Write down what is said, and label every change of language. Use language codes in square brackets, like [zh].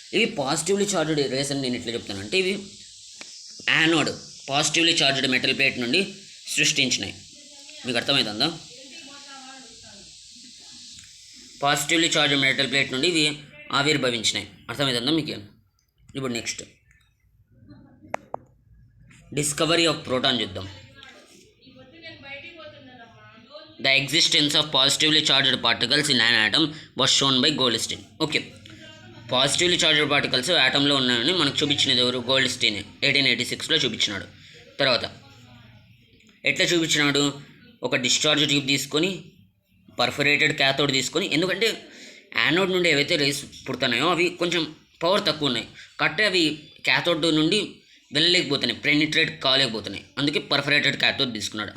[te] ఇవి positively charged race అని నేను ఎట్లా చెప్తాను అంటే, ఇవి anode positively charged metal plate నుండి సృష్టించినాయి. మీకు అర్థమవుతుందా, పాజిటివ్లీ చార్జ్డ్ మెటల్ ప్లేట్ నుండి ఇవి ఆవిర్భవించినాయి. అర్థమవుతుందా మీకు? ఇప్పుడు [en] next discovery of proton [te] చూద్దాం. [en] The existence of positively charged particles in an atom was shown by Goldstein. [te] Okay, positively charged particles యాటంలో ఉన్నాయని మనకు చూపించినది ఎవరు, గోల్డ్స్టైన్ 1886లో చూపించినాడు. తర్వాత ఎట్లా చూపించినాడు, ఒక డిశ్చార్జ్ ట్యూబ్ తీసుకొని, పర్ఫొరేటెడ్ క్యాథోడ్ తీసుకొని, ఎందుకంటే యానోడ్ నుండి ఏవైతే రేస్ పుడుతున్నాయో అవి కొంచెం పవర్ తక్కువ ఉన్నాయి, కాబట్టి అవి క్యాథోడ్ నుండి వెళ్ళలేకపోతున్నాయి, పెనిట్రేట్ కాలేకపోతున్నాయి, అందుకే పర్ఫొరేటెడ్ క్యాథోడ్ తీసుకున్నాడు.